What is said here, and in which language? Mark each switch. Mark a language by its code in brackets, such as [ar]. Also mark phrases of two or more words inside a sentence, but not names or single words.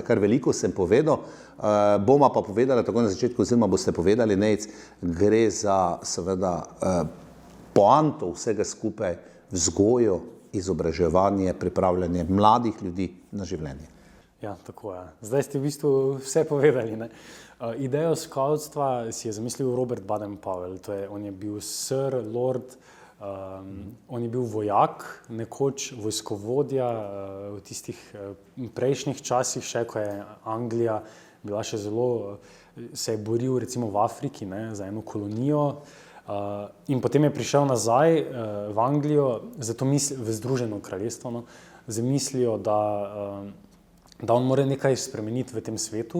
[sl] Kar veliko sem povedal, boma pa povedala, tako na začetku, oziroma boste povedali, Nejc, gre za seveda poanto vsega skupaj, vzgojo, izobraževanje, pripravljanje mladih ljudi na življenje. Ja, tako je. Zdaj ste v bistvu vse povedali, ne? Idejo skavtstva si je zamislil Robert Baden-Powell. On je bil sir, lord, on je bil vojak, nekoč vojskovodja v tistih prejšnjih časih, še ko je Anglija bila še zelo, se je boril recimo v Afriki, ne, za eno kolonijo. In potem je prišel nazaj v Anglijo, zato v Združeno kraljestvo, no, z mislijo, da on mora nekaj spremeniti v tem svetu.